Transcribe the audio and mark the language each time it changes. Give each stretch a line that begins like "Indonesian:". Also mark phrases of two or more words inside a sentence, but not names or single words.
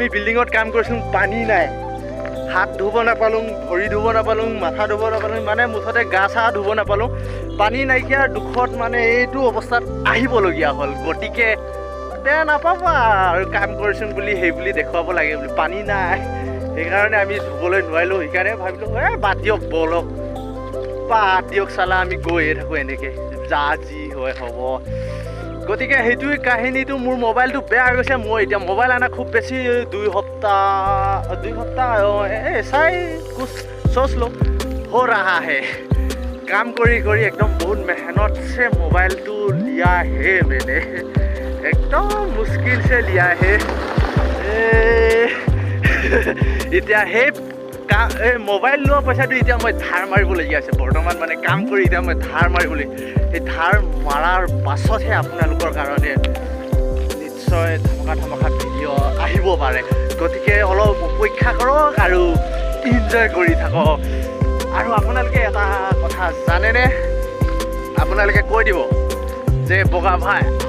Assamese: বিল্ডিঙত কাম কৰিছিলোঁ পানী নাই হাত ধুব নাপালোঁ ভৰি ধুব নাপালোঁ মাথা ধুব নাপালোঁ মানে মুঠতে গা চা ধুব নাপালোঁ পানী নাইকিয়া দুখত মানে এইটো অৱস্থাত আহিবলগীয়া হ'ল গতিকে বেয়া নাপাবা আৰু কাম কৰিছোঁ বুলি সেইবুলি দেখুৱাব লাগে বুলি পানী নাই সেইকাৰণে আমি ধুবলৈ নোৱাৰিলোঁ সেইকাৰণে ভাবিলোঁ বাদ দিয়ক চালা আমি গৈয়ে থাকোঁ এনেকৈ যি হয় হ'ব গতিকে সেইটোৱে কাহিনীটো মোৰ মোবাইলটো বেয়া হৈ গৈছে মই এতিয়া মোবাইল আনা খুব বেছি দুই সপ্তাহ চাই কুছ
Hindi: सोच लो हो रहा है काम करी एकदम बहुत मेहनत से मोबाइल तो लिया है मैंने एकदम मुश्किल से लिया है इतना है
Assamese: মোবাইল লোৱা পইচাটো এতিয়া মই ধাৰ মাৰিবলগীয়া আছে বৰ্তমান মানে কাম কৰি এতিয়া মই ধাৰ মাৰিবলৈ সেই ধাৰ মাৰাৰ পাছতহে আপোনালোকৰ কাৰণে নিশ্চয় ধমকা ভিডিঅ' আহিব পাৰে গতিকে অলপ অপেক্ষা কৰক আৰু ইনজয় কৰি থাকক আৰু আপোনালোকে এটা কথা জানেনে আপোনালোকে কৈ দিব যে বগা ভাই